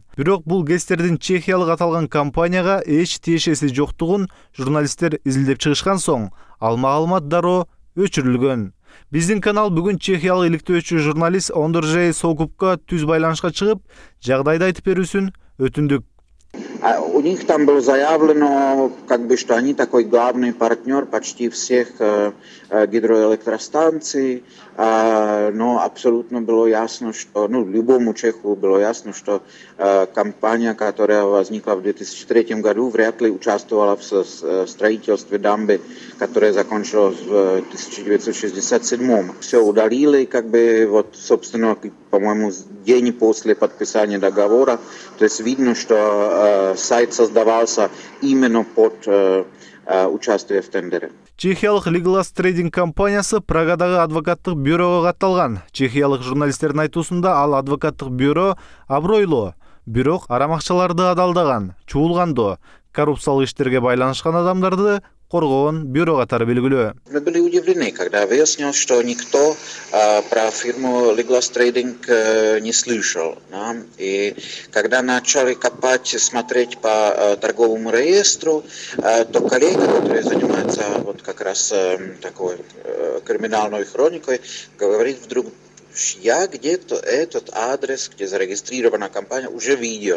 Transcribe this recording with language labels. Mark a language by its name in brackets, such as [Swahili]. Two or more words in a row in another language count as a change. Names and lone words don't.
[Kyrgyz] Бирок бул ГЭСтердин чехиялык аталган компанияга эч тиешеси жоктугун журналисттер изилдеп чыгышкан соң, ал маалымат дароо өчүрүлгөн. Биздин канал бүгүн чехиялык иликтөөчү журналист Ондржей Сокупка түз байланышка чыгып, жагдайды айтып берүүсүн өтүндүк. [Russian] У них там было заявлено, что они такой главный партнер почти всех гидроэлектростанций, но абсолютно было ясно, что, любому чеху было ясно, что компания, которая возникла в 2003 году, вряд ли участвовала в строительстве дамбы, которая закончилась в 1967. Все удалили, собственно, по-моему, день после подписания договора. То есть видно, что сайт создавался именно под участие в тендере. [Kyrgyz] Чехиялык Legolas Trading компаниясы Прагадагы адвокаттык бюрого катталган. Чехиялык журналисттердин айтуусунда ал адвокаттык бюро абройлуу, бирок арамакчыларды адалдаган, чуулгандоо, коррупциялык иштерге байланышкан адамдарды коргоон бюро катары белгилүү. [Russian] Мы были удивлены, когда выяснилось, что никто про фирму Legolas Trading не слышал. Да? И когда начали копать, смотреть по торговому реестру, то коллеги, которые занимаются как раз такой криминальной хроникой, говорит вдруг: я где-то этот адрес, где зарегистрирована компания, уже видел.